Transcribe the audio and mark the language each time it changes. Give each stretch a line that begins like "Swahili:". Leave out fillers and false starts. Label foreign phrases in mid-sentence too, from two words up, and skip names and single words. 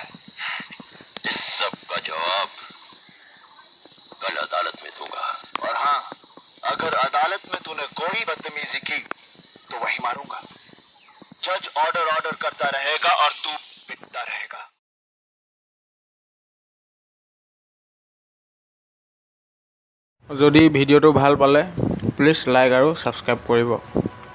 Hindi: इस सब का जवाब कल अदालत में दूंगा। और हाँ, अगर अदालत में तूने कोई बदतमीजी की तो वही मारूंगा। जज ऑर्डर करता रहेगा और तू पिटता रहेगा।
Assamese: যদি ভিডিঅ'টো ভাল পালে
English: please like
Assamese: আৰু ছাবস্ক্ৰাইব কৰিব।